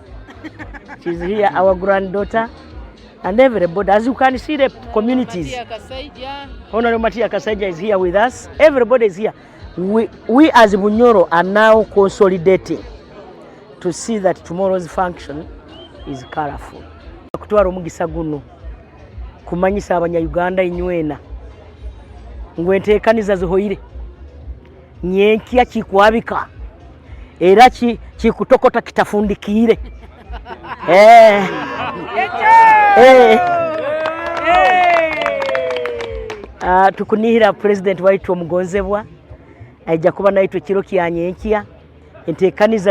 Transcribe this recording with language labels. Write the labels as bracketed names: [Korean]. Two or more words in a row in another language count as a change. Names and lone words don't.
[English] She's here, our granddaughter, and everybody. As you can see, the communities. Honorable Matia Kasaija is here with us. Everybody is here. We as Bunyoro are now consolidating to see that tomorrow's function is colorful. [Nyoro] Kutwara omugisa guno kumanyisa abanya-Uganda inywena ngwenteekaniza zihoire nyenkya kikwabika era kikutokota kitafundikire tukunihira President waitu omugonzebwa ajja kuba naitwe kiro kya nyenkya enteekaniza